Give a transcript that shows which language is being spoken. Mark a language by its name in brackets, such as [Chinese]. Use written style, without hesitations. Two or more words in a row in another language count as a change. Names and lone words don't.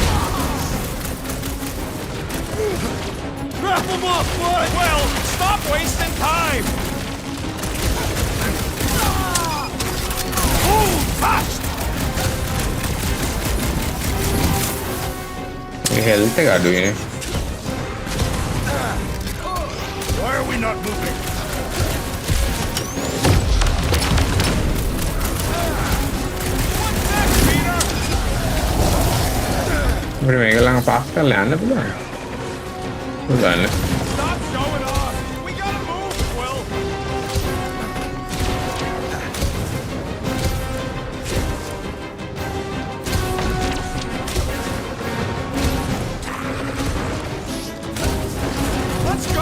[English] Wrap him up, bud. Well, stop wasting time. Ooh, touched. [Sinhala] Health එක අඩුයිනේ. [English] Why are we not moving? [Sinhala] අපිට මේක ළඟ පාස් කරලා යන්න පුළුවන්. පුළුවන්. [English] Stop showing off. We gotta move, Quill. Let's go.